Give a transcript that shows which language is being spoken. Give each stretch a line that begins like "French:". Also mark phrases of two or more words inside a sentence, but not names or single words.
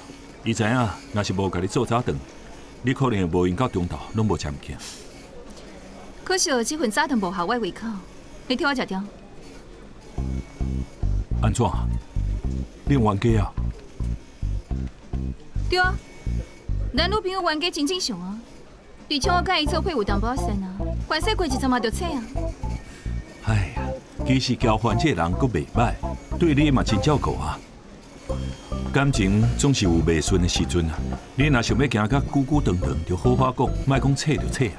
Min Nan Chinese: 伊知影，若是无甲你做早顿，你可能会无闲到中昼，拢无食物件。可惜这份早顿无合我胃口，你替我食掉。安怎？你冤家啊？对啊，咱女朋友冤家真正常啊，而且我甲伊做伙有淡薄仔深啊，关系过一阵嘛就切啊。哎呀，其实交还这个人阁袂歹，对你嘛真照顾啊。感情总是有袂顺的时阵啊，你若想要行甲久久长长，就好好讲，莫讲切就切啊。